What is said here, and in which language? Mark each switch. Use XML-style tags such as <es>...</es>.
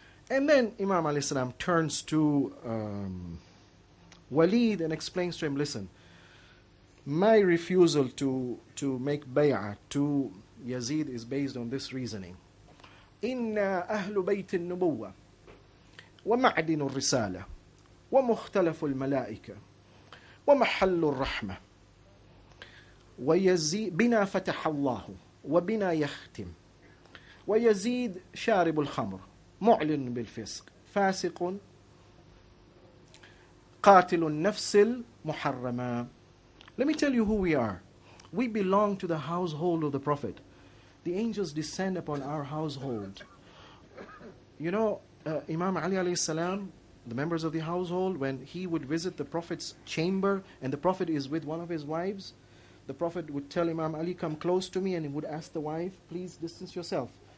<en>And then Imam alayhi salam turns to Walid and explains to him, listen, my refusal to make bay'ah to Yazid is based on this reasoning.</en> <ar>إِنَّا أَهْلُ بَيْتِ النُّبُوَّةِ وَمَعْدِنُ الرِّسَالَةِ وَمُخْتَلَفُ الْمَلَائِكَةِ وَمَحَلُّ الرَّحْمَةِ ويزيد بنا فتح الله وبنا يختم ويزيد شارب الخمر معلن بالفسق فاسق قاتل النفس المحرمة.</ar> <en>Let me tell you who we are. We belong to the household of the Prophet. The angels descend upon our household. You know, Imam Ali alayhi salam, the members of the household, when he would visit the Prophet's chamber and the Prophet is with one of his wives, the Prophet would tell Imam Ali, come close to me, and he would ask the wife, please distance yourself.</en>